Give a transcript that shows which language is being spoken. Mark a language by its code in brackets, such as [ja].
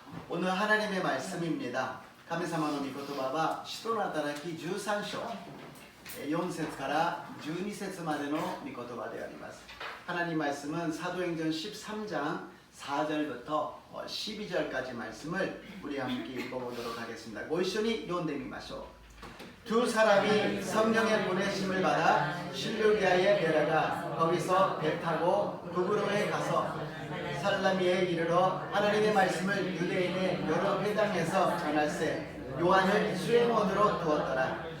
[ko] 오늘 하나님의 말씀입니다. [ja] 神様の御言葉は使徒の働き13章4節から12節までの御言葉であります。 [ko] 하나님 말씀은 사도행전 13장 4절부터 12절까지 말씀을 우리 함께 읽어보도록 하겠습니다. [ja] 고이쇼니 요온데미마쇼. [ko] 두 사람이 성령의 보내심을 받아 실루기아에 내려가 거기서 배 타고 두브로에 가서 살라미에 이르러 하나님의 말씀을 유대인의 여러 회당에서 전할세 요한을 수행원으로 두었더라.